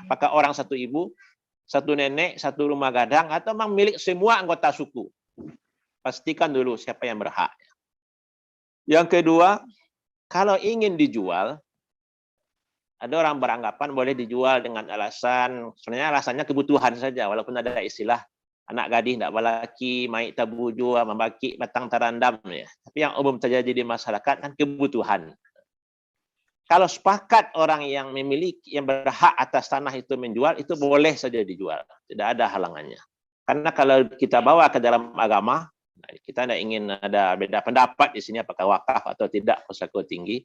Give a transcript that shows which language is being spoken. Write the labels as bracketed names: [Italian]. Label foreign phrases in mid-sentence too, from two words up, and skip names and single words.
[Indonesian] Apakah orang satu ibu, satu nenek, satu rumah gadang, atau memang milik semua anggota suku? Pastikan dulu siapa yang berhak. Yang kedua, kalau ingin dijual, ada orang beranggapan boleh dijual dengan alasan, sebenarnya alasannya kebutuhan saja, walaupun ada istilah [Minangkabau] anak gadis tidak balaki, maik tabu jua, membaki batang tarandam [Indonesian] ya. Tapi yang umum terjadi di masyarakat kan kebutuhan. Kalau sepakat orang yang memiliki, yang berhak atas tanah itu menjual, itu boleh saja dijual, tidak ada halangannya. Karena kalau kita bawa ke dalam agama, kita tidak ingin ada beda pendapat di sini apakah wakaf atau tidak [Minangkabau] pusako tinggi.